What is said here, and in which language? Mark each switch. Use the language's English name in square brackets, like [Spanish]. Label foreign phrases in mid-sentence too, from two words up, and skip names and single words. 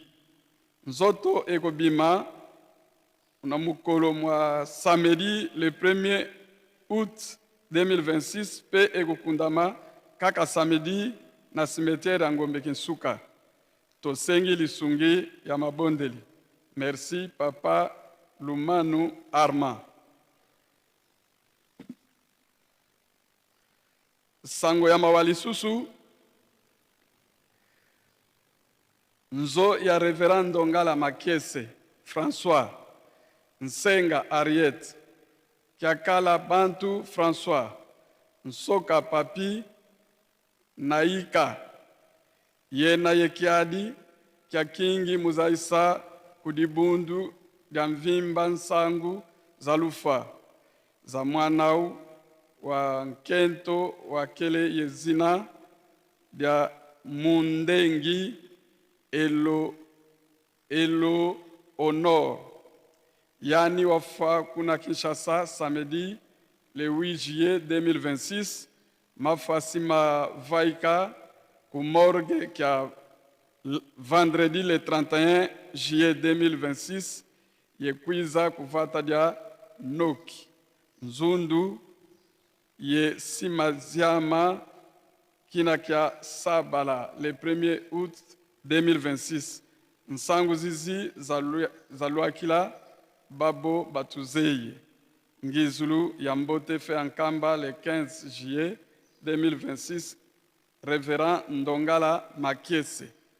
[Lingala] Nzoto ekobima na mokolo mwa [French] samedi le 1er août 2026 [Lingala] pe ekokundama kaka samedi na cimetière ya Ngombe Kinsuka. Tosengi lisungi ya mabondeli. Merci papa Lumanu Arma. Sango ya mawa lisusu nzo ya Reverend Ndongala [Kongo] Makiese François Nsenga Ariette Kiakala Bantu François Nsoka Papi Naika Yena Yekiadi Kiakingi Muzaisa Kudibundu Gamvimba Nsangu Zalufa za mwanau wa Nkento wa Kele Yezina dia Mundengi Elo Honor yani wafa kuna Kinshasa [French] samedi le 8 juillet 2026 [Kongo] mafasima vaika ku morgue kia [French] vendredi le 31 juillet 2026 [Kongo] yekwiza kuvata dia Noki Nzundu ye simaziama kina kia Sabala [French] le 1er août 2026 [Kongo] nsangu zizi zaluakila babo batuzeye ngizulu ya mbote fe ankamba [French] le 15 juillet 2026 [Kongo] Révérend Ndongala Makiese.